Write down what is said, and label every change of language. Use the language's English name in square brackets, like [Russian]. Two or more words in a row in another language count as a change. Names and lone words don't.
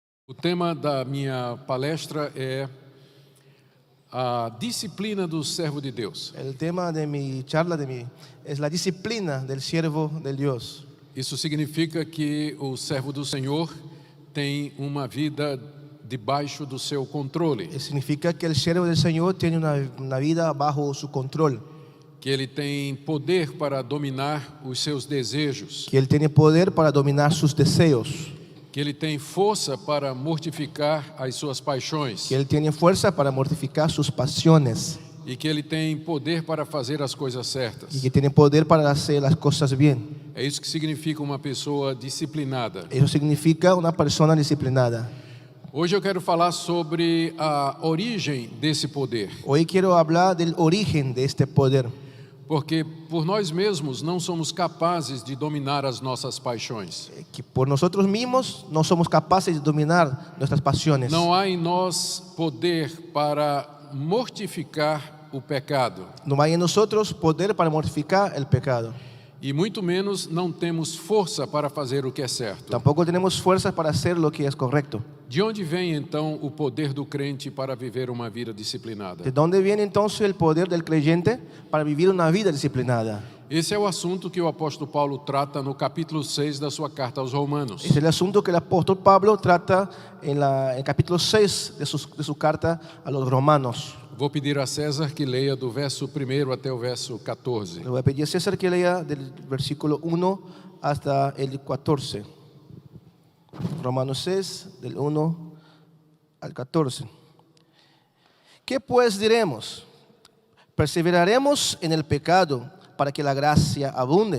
[Portuguese] O tema da minha palestra é a disciplina do servo de Deus. [Spanish] El tema de mi charla es la disciplina del siervo de Dios. [Portuguese] Isso significa que o servo do Senhor tem uma vida debaixo do seu controle, [Spanish] Significa que el siervo del Señor tiene una vida bajo su control, [Portuguese] que ele tem poder para dominar os seus desejos, [Spanish] que él tiene poder para dominar sus deseos, [Portuguese] que ele tem força para mortificar as suas paixões [Spanish] que él tiene fuerza para mortificar sus pasiones [Portuguese] e que ele tem poder para fazer as coisas certas. [Spanish] y que tiene poder para hacer las cosas bien. [Portuguese] É isso que significa uma pessoa disciplinada. [Spanish] Eso significa una persona disciplinada. [Portuguese] Hoje eu quero falar sobre a origem desse poder, [Spanish] Hoy quiero hablar del origen de este poder, [Portuguese] porque por nós mesmos não somos capazes de dominar as nossas paixões. [Spanish] que por nosotros mismos no somos capaces de dominar nuestras pasiones. [Portuguese] Não há em nós poder para mortificar o pecado, [Spanish] No hay en nosotros poder para mortificar el pecado. [Portuguese] e muito menos não temos força para fazer o que é certo. [Spanish] Tampoco tenemos fuerzas para hacer lo que es correcto. [Portuguese] De onde vem então o poder do crente para viver uma vida disciplinada? [Spanish] ¿De dónde viene entonces el poder del creyente para vivir una vida disciplinada? [Portuguese] Esse é o assunto que o apóstolo Paulo trata no capítulo 6 da sua carta aos Romanos. [Spanish] Es el asunto que el apóstol Pablo trata en el capítulo 6 de su carta a los romanos. [Portuguese] Vou pedir a César que leia do verso 1 até o verso 14. [Spanish] Le voy a pedir a César que lea del versículo 1 hasta el 14. Romanos 6, del 1 al 14. ¿Qué pues diremos? ¿Perseveraremos en el pecado para que la gracia abunde?